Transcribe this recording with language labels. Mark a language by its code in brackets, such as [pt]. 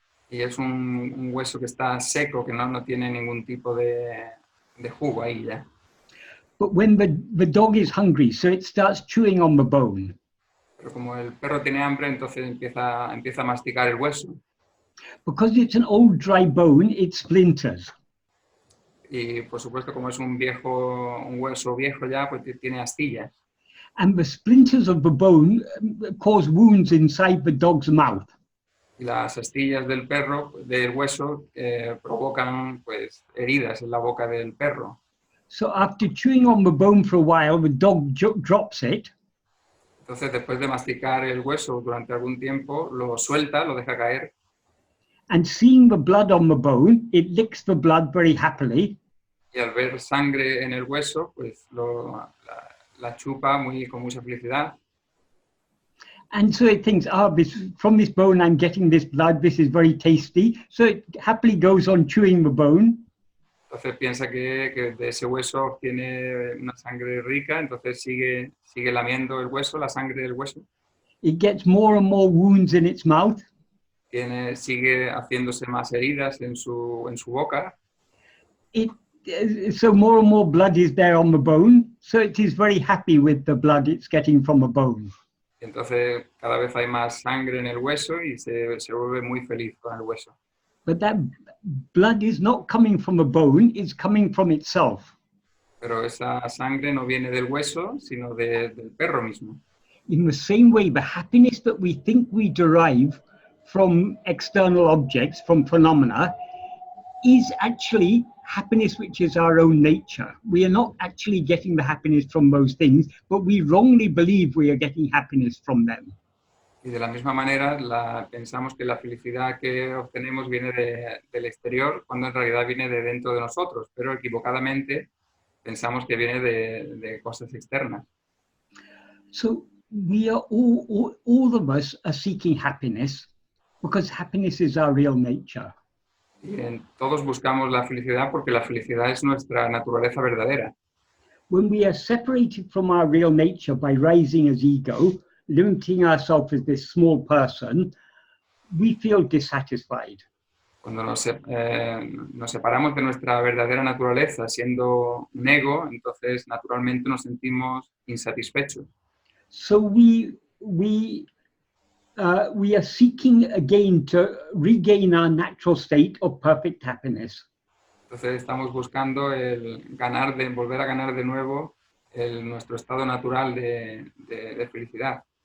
[es] Y es un hueso que está seco, que no tiene ningún tipo de jugo ahí ya. [en] But when the dog is hungry, so it starts chewing on the bone. [es] Pero como el perro tiene hambre, entonces empieza a masticar el hueso. [en] Because it's an old dry bone, it splinters. [es] Y por supuesto, como es un hueso viejo ya, pues tiene astillas. [en] And the splinters of the bone cause wounds inside the dog's mouth. [es] Y las astillas del hueso, provocan pues heridas en la boca del perro. [en] So after chewing on the bone for a while, the dog drops it. [es] Entonces, después de masticar el hueso durante algún tiempo, lo suelta, lo deja caer. [en] And seeing the blood on the bone, it licks the blood very happily. [es] Y al ver sangre en el hueso, pues la chupa con mucha felicidad. [en] And so it thinks, from this bone I'm getting this blood, this is very tasty. So it happily goes on chewing the bone. [es] Entonces piensa que de ese hueso obtiene una sangre rica, entonces sigue lamiendo el hueso, la sangre del hueso. [en] It gets more and more wounds in its mouth. [es] Sigue haciéndose más heridas en su boca. [en] So more and more blood is there on the bone, so it is very happy with the blood it's getting from a bone. [es] Entonces cada vez hay más sangre en el hueso y se vuelve muy feliz con el hueso. [en] But that blood is not coming from a bone, it's coming from itself. [es] Pero esa sangre no viene del hueso, sino del perro mismo. [en] In the same way, the happiness that we think we derive from external objects, from phenomena, is actually happiness which is our own nature. We are not actually getting the happiness from those things, but we wrongly believe we are getting happiness from them. [es] Y de la misma manera pensamos que la felicidad que obtenemos viene del exterior, cuando en realidad viene de dentro de nosotros, pero equivocadamente pensamos que viene de cosas externas. [en] So we are all of us are seeking happiness because happiness is our real nature. [es] Y todos buscamos la felicidad porque la felicidad es nuestra naturaleza verdadera. [en] When we are separated from our real nature by rising as ego, limiting ourselves as this small person, we feel dissatisfied. [es] Cuando nos separamos de nuestra verdadera naturaleza siendo un ego, entonces naturalmente nos sentimos insatisfechos. [en] So we are seeking again to regain our natural state of perfect happiness. [es] Entonces estamos buscando volver a ganar de nuevo nuestro estado natural de felicidad.